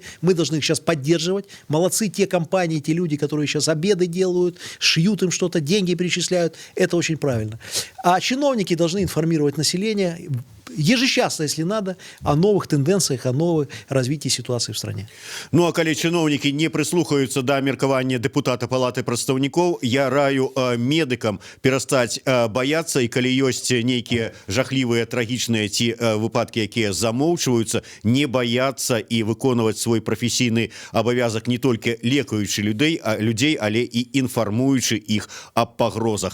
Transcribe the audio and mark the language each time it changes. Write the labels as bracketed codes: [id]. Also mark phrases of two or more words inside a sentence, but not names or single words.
[ru] Мы должны их сейчас поддерживать. Молодцы те компании, те люди, которые сейчас обеды делают, шьют им что-то, деньги перечисляют. Это очень правильно. А чиновники должны информировать население ежечасно, если надо, о новых тенденциях, о новых развитии ситуации в стране. [be] Ну а калі чыноўнікі не прыслухаюцца да меркавання дэпутата палаты прадстаўнікоў, я раю медыкам перастаць баяцца, і калі ёсць нейкія жахлівыя, трагічныя ці выпадкі, якія замоўчваюцца, не баяцца і выконваць свой прафесійны абавязак не толькі лекаючы людзей, але і інфармуючы іх аб пагрозах.